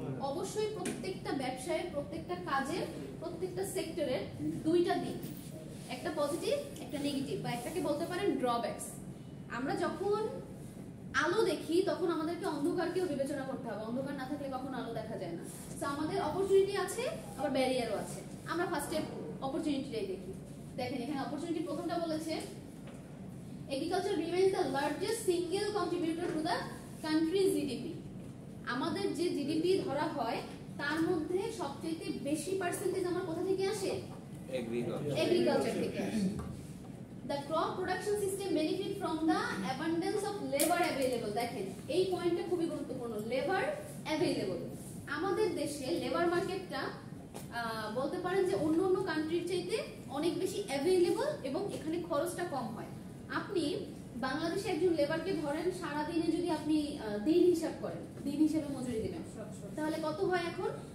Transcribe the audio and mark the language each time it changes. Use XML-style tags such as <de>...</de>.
<bn>অবশ্যই প্রত্যেকটা ব্যবসায়, প্রত্যেকটা কাজের, প্রত্যেকটা সেক্টরের দুইটা দিক, একটা পজিটিভ একটা নেগেটিভ, বা একটাকে বলতে পারেন ড্রব্যাকস। আমরা যখন আলো দেখি তখন আমাদেরকে অন্ধকারকেও বিবেচনা করতে হবে। অন্ধকার না থাকলে কখনো আলো দেখা যায় না। তো আমাদের অপরচুনিটি আছে, আবার ব্যারিয়ারও আছে। আমরা ফার্স্টে অপরচুনিটিটাই দেখি। দেখেন এখানে অপরচুনিটি প্রথমটা বলেছে,</bn> <en>agriculture remains the largest single contributor to the country's GDP.</en> <bn>আমাদের যে জিডিপি ধরা হয় তার মধ্যে সবচেয়ে বেশি পার্সেন্টেজ আমার কোথা থেকে আসে? এগ্রিকালচার থেকে আসে।</bn> <en>The crop production system benefit from the abundance of labor available.</en> <bn>দেখেন এই পয়েন্টটা খুবই গুরুত্বপূর্ণ, লেবার অ্যাভেলেবল। আমাদের দেশে লেবার মার্কেটটা বলতে পারেন যে অন্য অন্য কান্ট্রির চাইতে অনেক বেশি অ্যাভেলেবল, এবং এখানে খরচটা কম হয়। আপনি বাংলাদেশে একজন লেবারকে ধরেন, সারা দিনে যদি আপনি দিন হিসাব করেন, দিন হিসেবে মজুরি দিবেন, তাহলে কত হয় এখন?</bn>